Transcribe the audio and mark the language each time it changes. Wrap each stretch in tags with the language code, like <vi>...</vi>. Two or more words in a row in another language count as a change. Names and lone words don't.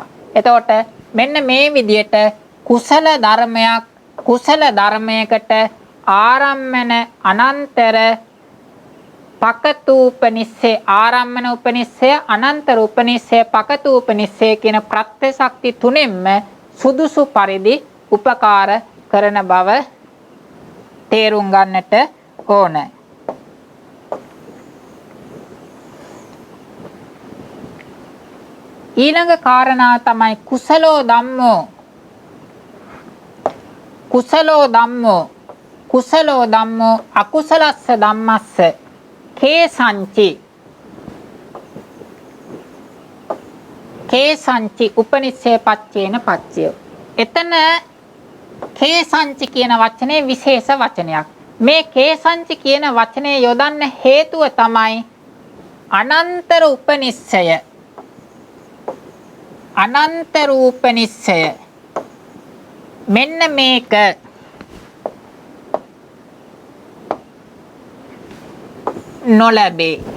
<si>එතකොට මෙන්න මේ විදියට කුසල ධර්මයක් කුසල ධර්මයකට</si> <pi>ආරම්මන අනන්තර පකතූපනිස්සේ, ආරම්මන උපනිස්සේ, අනන්තර උපනිස්සේ, පකතූපනිස්සේ</pi> <si>කියන ප්‍රත්‍ය ශක්ති තුනෙන්ම සුදුසු පරිදි උපකාර කරන බව තේරුම් ගන්නට ඕන. ඊළඟ කාරණා තමයි</si> <pi>කුසලෝ ධම්මෝ. කුසලෝ ධම්මෝ කුසලෝ ධම්මෝ අකුසලස්ස ධම්මස්ස කේසංචි උපනිස්සේ පච්චේන පච්චයෝ.</pi> <si>එතන කේසංචි කියන වචනේ විශේෂ වචනයක්. මේ කේසංචි කියන වචනේ යොදන්න හේතුව තමයි අනන්තර උපනිස්සය. අනන්තර උපනිස්සය. මෙන්න මේක නොලැබේ.</si>